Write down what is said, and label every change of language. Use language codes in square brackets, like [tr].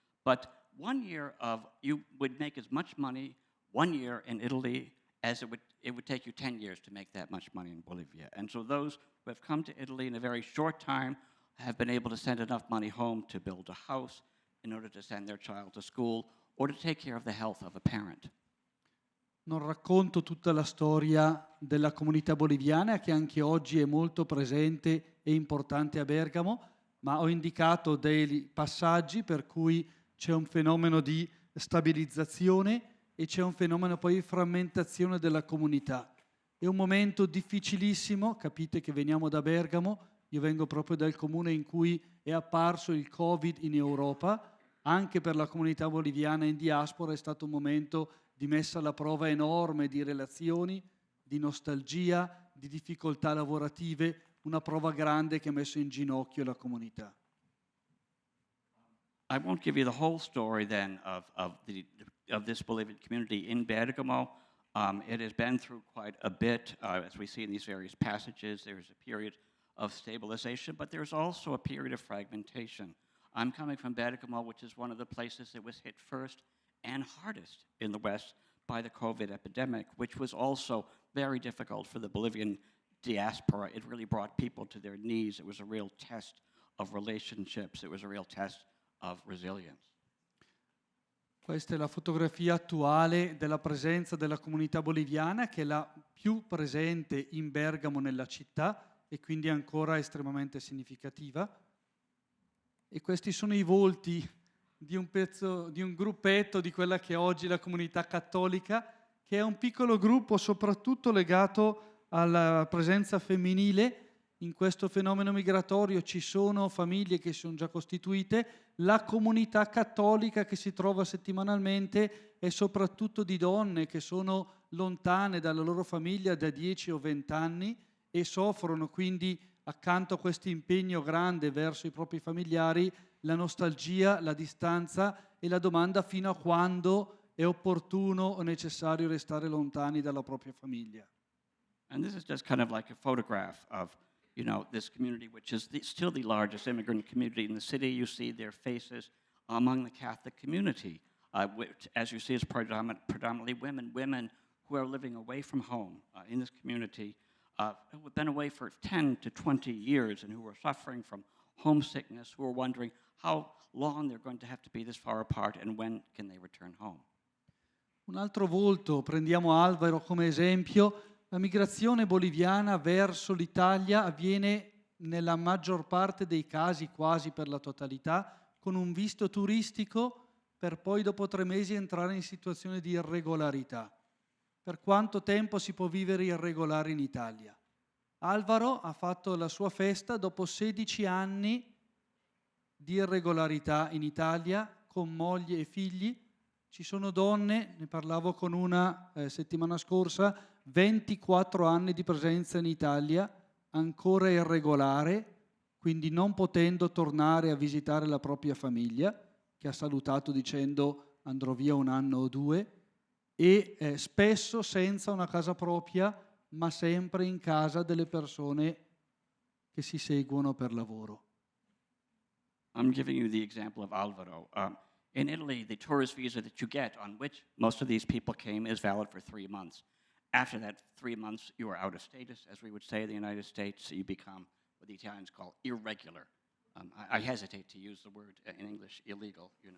[en] But 1 year you would make as much money 1 year in Italy as it would take you 10 years to make that much money in Bolivia. And so those who have come to Italy in a very short time have been able to send enough money home to build a house in order to send their child to school or to take care of the health of a parent. [it] Non racconto tutta la storia della comunità boliviana che anche oggi è molto presente e importante a Bergamo, ma ho indicato dei passaggi per cui c'è un fenomeno di stabilizzazione e c'è un fenomeno poi di frammentazione della comunità. È un momento difficilissimo, capite che veniamo da Bergamo, io vengo proprio dal comune in cui è apparso il Covid in Europa, anche per la comunità boliviana in diaspora è stato un momento di messa alla prova enorme di relazioni, di nostalgia, di difficoltà lavorative, una prova grande che ha messo in ginocchio la comunità. [en] I won't give you the whole story then of this Bolivian community in Bergamo. It has been through quite a bit, as we see in these various passages. There's a period of stabilization, but there's also a period of fragmentation. I'm coming from Bergamo, which is one of the places that was hit first and hardest in the West by the COVID epidemic, which was also very difficult for the Bolivian diaspora. It really brought people to their knees. It was a real test of relationships. It was a real test of resilience. [it] Questa è la fotografia attuale della presenza della comunità boliviana, che è la più presente in Bergamo nella città e quindi ancora estremamente significativa. E questi sono i volti di un gruppetto di quella che è oggi la comunità cattolica, che è un piccolo gruppo soprattutto legato alla presenza femminile. In questo fenomeno migratorio ci sono famiglie che sono già costituite, la comunità cattolica che si trova settimanalmente è soprattutto di donne che sono lontane dalla loro famiglia da 10 o 20 anni e soffrono quindi, accanto a questo impegno grande verso i propri familiari, la nostalgia, la distanza e la domanda fino a quando è opportuno o necessario restare lontani dalla propria famiglia. [en] And this is just kind of like a photograph of this community, which is still the largest immigrant community in the city. You see their faces among the Catholic community, which, as you see, is predominantly women who are living away from home in this community, who have been away for 10 to 20 years and who are suffering from homesickness, who are wondering how long they're going to have to be this far apart and when can they return home. [it] Un altro volto, prendiamo Alvaro come esempio. La migrazione boliviana verso l'Italia avviene nella maggior parte dei casi, quasi per la totalità, con un visto turistico per poi dopo 3 mesi entrare in situazione di irregolarità. Per quanto tempo si può vivere irregolari in Italia? Alvaro ha fatto la sua festa dopo 16 anni di irregolarità in Italia, con moglie e figli. Ci sono donne, ne parlavo con una settimana scorsa, 24 anni di presenza in Italia, ancora irregolare, quindi non potendo tornare a visitare la propria famiglia, che ha salutato dicendo andrò via 1 anno o 2, e spesso senza una casa propria, ma sempre in casa delle persone che si seguono per lavoro. [en] I'm giving you the example of Alvaro. In Italy, the tourist visa that you get, on which most of these people came, is valid for 3 months. After that 3 months, you are out of status, as we would say in the United States. So you become what the Italians call irregular. I hesitate to use the word in English, illegal,